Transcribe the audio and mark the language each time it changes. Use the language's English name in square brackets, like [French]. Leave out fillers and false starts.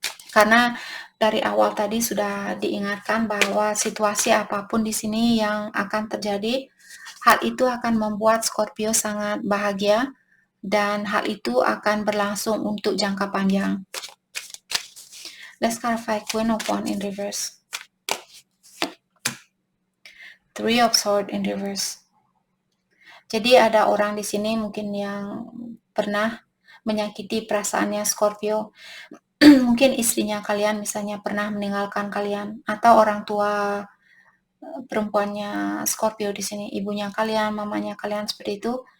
[Indonesian] Karena dari awal tadi sudah diingatkan bahwa situasi apapun di sini yang akan terjadi, hal itu akan membuat Scorpio sangat bahagia dan hal itu akan berlangsung untuk jangka panjang. [English] Let's clarify Queen of Wands in reverse. Three of Swords in reverse. [Indonesian] Jadi ada orang di sini mungkin yang pernah menyakiti perasaannya Scorpio. Mungkin istrinya kalian misalnya pernah meninggalkan kalian atau orang tua perempuannya Scorpio di sini, ibunya kalian, mamanya kalian seperti itu.